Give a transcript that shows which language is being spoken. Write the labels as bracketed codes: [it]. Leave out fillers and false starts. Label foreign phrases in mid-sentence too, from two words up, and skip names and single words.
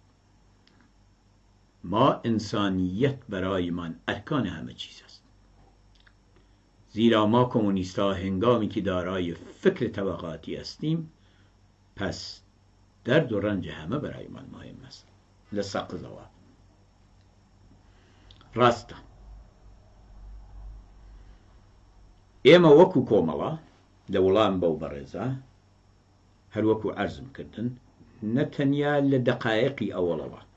[fa] ما انسانیت برایمان ارکان همه چیز است. زیرا ما کمونیست‌ها هنگامی که دارای فکر طبقاتی هستیم پس درد و رنج همه برایمان مهم است. [ckb] لسقزەوە ڕاستە ئێمە وەکو کۆمەڵە لە وەڵام بەو بەڕێزە هەروەکو عەرزم کردن نەتەنیا لە دەقایقی ئەوەڵەوە